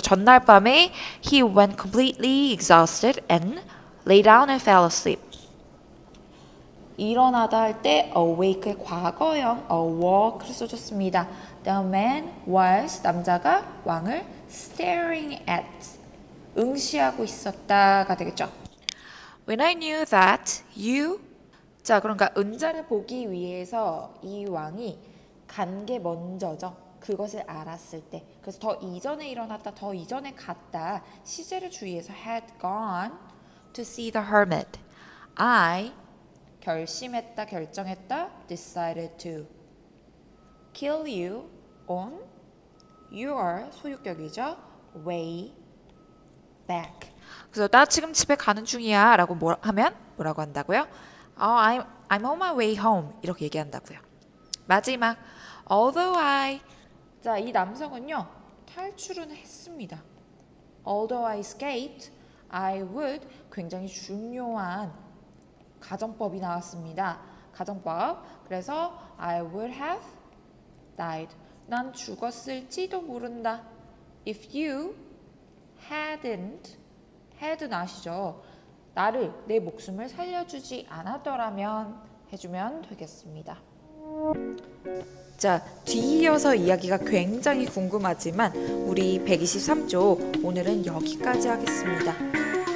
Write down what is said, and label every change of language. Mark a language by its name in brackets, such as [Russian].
[Korean] 전날 밤에 [English] he went completely exhausted and lay down and fell asleep. [Korean] 일어나다 할 때 awake의 과거형 awoke를 써줬습니다. [English] The man was, [Korean] 남자가 왕을 [English] staring at, [Korean] 응시하고 있었다가 되겠죠. [English] When I knew that you, [Korean] 자, 그러니까 은자를 보기 위해서 이 왕이 간 게 먼저죠. 그것을 알았을 때. 그래서 더 이전에 일어났다, 더 이전에 갔다. 시제를 주의해서 [English] had gone to see the hermit. I [Korean] 결심했다, 결정했다, [English] decided to kill you on your [Korean] 소유격이죠. [English] way back. [Korean] 그래서 나 지금 집에 가는 중이야 라고 하면 뭐라고 한다고요? [English] I'm on my way home [Korean] 이렇게 얘기한다고요. 마지막 [English] although I, [Korean] 자, 이 남성은요 탈출은 했습니다. [English] Although I escaped, I would, [Korean] 굉장히 중요한 가정법이 나왔습니다. 가정법. [English] 그래서 I would have died. [Korean] 난 죽었을지도 모른다. [English] If you hadn't, had는 [Korean] 아시죠? 나를, 내 목숨을 살려주지 않았더라면 해주면 되겠습니다. 자, 뒤이어서 이야기가 굉장히 궁금하지만 우리 123조 오늘은 여기까지 하겠습니다.